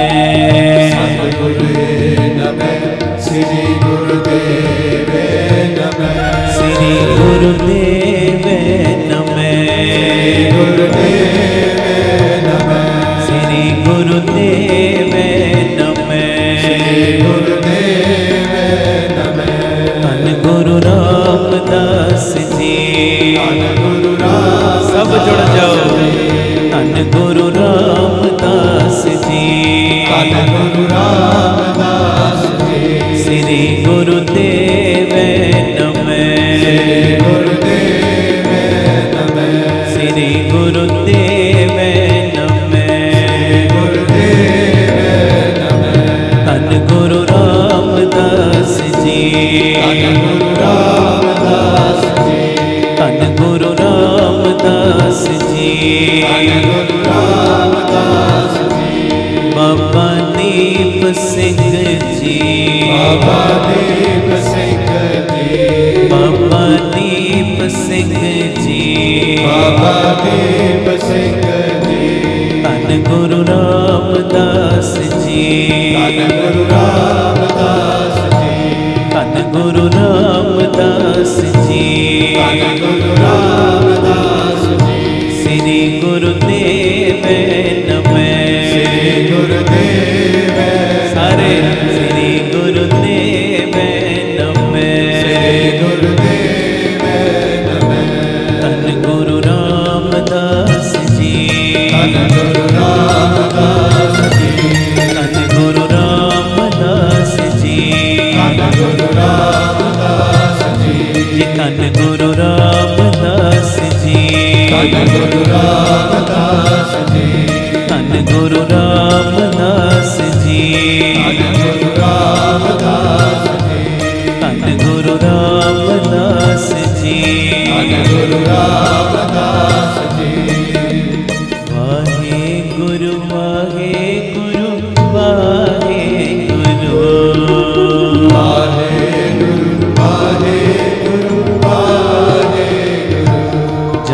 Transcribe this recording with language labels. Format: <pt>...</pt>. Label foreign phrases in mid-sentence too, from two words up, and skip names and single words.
<sa>सतगुरे नमः श्री गुरुदेव नमः। श्री गुरुदेव नमः। गुरुदेव नमः। श्री गुरुदेव नमः। गुरुदेव नमः। धन गुरु रामदास जी। गुरु राम</sa> <hi>सब जुड़ जाओ।</hi> <sa>धन गुरु रामदास जी। गुरु रामदास जी। श्री गुरुदेव नमः। गुरुदेव नमः। श्री गुरुदेव नमः। गुरुदेव नमः। धन गुरु रामदास जी। गुरु रामदास जी। धन गुरु रामदास जी। गुरु रामदास जी। बाबा दीप सिंह जी। बाबा दीप सिंह जी। बाबा दीप सिंह जी। बाबा दीप सिंह जी। धन गुरु रामदास जी। गुरु रामदास जी। धन गुरु रामदास जी। गुरु रामदास जी। श्री गुरुदेव नमः। श्री गुरुदेव सारे श्री गुरुदेव नमः। श्री गुरुदेव नमः। धन गुरु रामदास जी। गुरु रामदास जी। धन गुरु रामदास जी। गुरु रामदास जी। धन गुरु रामदास जी। गुरु रामदास जी। धन गुरु रामदास जी। गुरु रामदास जी। धन गुरु रामदास जी। गुरु रामदास जी। वाहे गुरु वाहे गुरु वाहे गुरु। वाहे गुरु वाहे गुरु वाहे गुरु।</sa>